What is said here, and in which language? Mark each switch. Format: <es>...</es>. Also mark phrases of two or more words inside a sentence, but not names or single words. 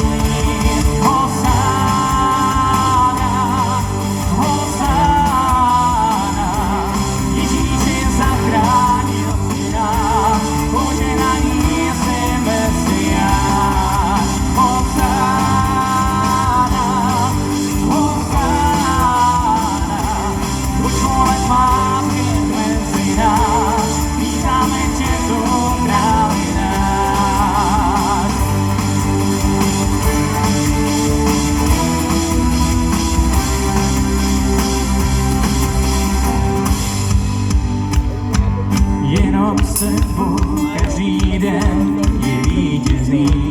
<sk>Hosána, Hosána, Ježíš je zachránil si nás, požehnaný je Mesiáš. Hosána, Hosána, buď vôľa tvá byť medzi nás, vítame ťa tu, kráľ náš.</sk> <cs>Jenom s tebou každý den je vítězný.</cs>